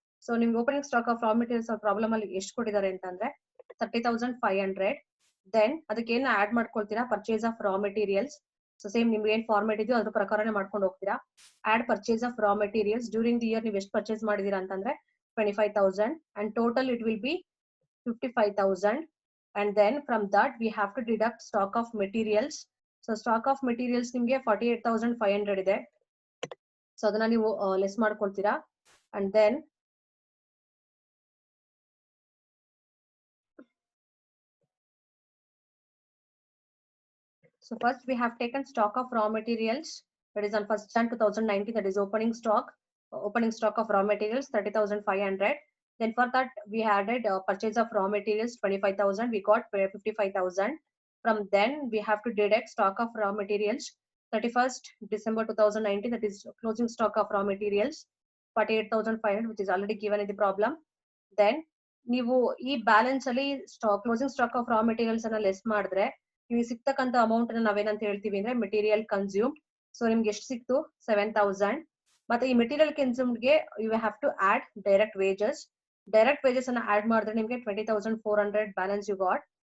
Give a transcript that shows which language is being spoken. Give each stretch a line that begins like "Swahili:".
Kannada: So ನಿಮ್ಗೆ opening stock of raw materials problem ಅಲ್ಲಿ ಎಷ್ಟು ಕೊಟ್ಟಿದ್ದಾರೆ ಅಂತಂದ್ರೆ 30,500. ದೆನ್ ಅದಕ್ಕೆ ಏನ್ add ಮಾಡ್ಕೊಳ್ತೀರಾ, purchase of raw materials. So same ನಿಮ್ಗೆ ಏನ್ ಫಾರ್ಮೆಟ್ ಇದೆಯೋ ಅದ್ರ ಪ್ರಕಾರನೇ ಮಾಡ್ಕೊಂಡು ಹೋಗ್ತೀರಾ.
English: add purchase of raw materials during the year
Kannada: ನೀವು ಎಷ್ಟು ಪರ್ಚೇಸ್ ಮಾಡಿದೀರಾ ಅಂತಂದ್ರೆ 25,000,
English: and total it will be 55,000. And then from that we have to deduct stock of materials.
Kannada: So stock of materials ನಿಮ್ಗೆ 48,500 ಇದೆ. ಸೊ ಅದನ್ನ ನೀವು less ಮಾಡ್ಕೊಳ್ತೀರಾ.
English: and then so first we have taken stock of raw materials, that is on 1st Jan 2019, that is opening stock of raw materials 30,500. Then for that we added purchase of raw materials 25,000, we got 55,000. From then we have to deduct stock of raw materials 31st December 2019, that is closing stock of raw materials 48,500, which is already given in the problem.
Kannada: Then ನೀವು ಈ balance ಅಲ್ಲಿ closing stock of raw materials ಅನ್ನ less ಮಾಡಿದ್ರೆ ನಿಮಗೆ ಸಿಗ್ತಕ್ಕಂತ amount ಅನ್ನ ನಾವೇನಂತ ಹೇಳ್ತೀವಿ ಅಂದ್ರೆ ಮೆಟೀರಿಯಲ್ ಕನ್ಸ್ಯೂಮ್ಡ್. ಸೊ ನಿಮ್ಗೆ ಎಷ್ಟು ಸಿಕ್ತು 7,000. ಮತ್ತೆ ಈ ಮೆಟೀರಿಯಲ್ ಕನ್ಸ್ಯೂಮ್ಡ್ ಗೆ
English: You have to add direct wages.
Kannada: Direct wages ಅನ್ನ ಆಡ್ ಮಾಡಿದ್ರೆ ನಿಮ್ಗೆ 20,400
English: Balance you got.